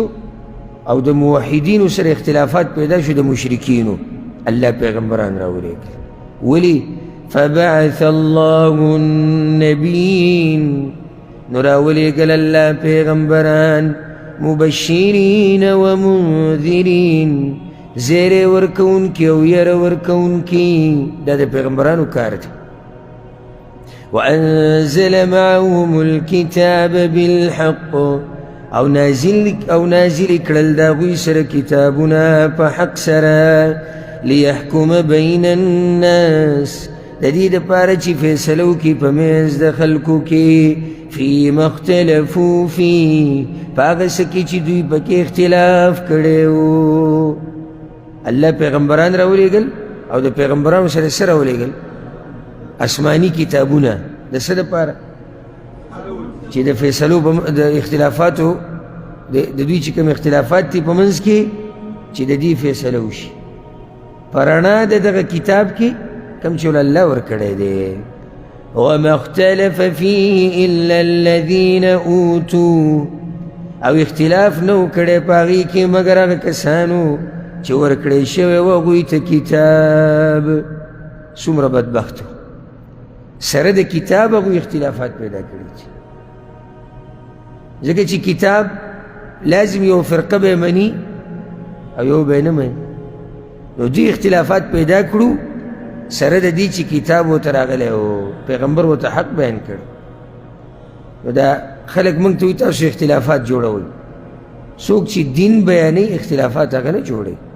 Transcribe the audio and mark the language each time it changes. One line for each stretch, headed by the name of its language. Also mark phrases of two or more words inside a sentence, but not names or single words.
Pashto: او د موحدینو سره اختلافات پیدا شو د مشرکینو الله پیغمبران راولېږل ولې
Arabic: فبعث الله النبیین
Pashto: نو راولېږل الله پیغمبران
Arabic: مبشرین ومنذرین
Pashto: زیر ورکون کی او یر ورکون کی دا دا پیغمبرانو کار دی
Arabic: وانزل معهم الكتاب بالحق
Pashto: او نازل کړل د هغوی سره کتابونه په حق سره
Arabic: لیحکم بین الناس
Pashto: د دې دپاره چې فیصله وکړي په منځ د خلکو کې
Arabic: فیما اختلفو فی
Pashto: په هغه څه کې چې دوی پکې اختلاف کړی و الله پیغمبران راولېږل او د پیغمبرانو سره څه راولېږل آسماني کتابونه د څه دپاره چې د فیصلو د اختلافاتو د دوی چې کوم اختلافات دي په منځ کې چې د دې فیصله وشي په رڼا د دغه کتاب کې کوم چې الله ورکړی دی
Arabic: وما اختلف فيه إلا الذين أوتوا
Pashto: او اختلاف نو کړی په هغې کې مګر هغه کسانو چې ورکړی شوی و هغوی ته کتاب څومره بدبختو سره د کتاب هغوی اختلافات پیدا کړي دي ځکه چې کتاب لازم یو فرقه به مني او یو به نه مني نو دوی اختلافات پیدا کړو سره د دې چې کتاب ورته راغلی و پیغمبر ورته حق بیان کړ نو دا خلک موږ ته وایي تاسو اختلافات جوړوئ څوک چې دین بیانوي اختلافات هغه نه جوړوي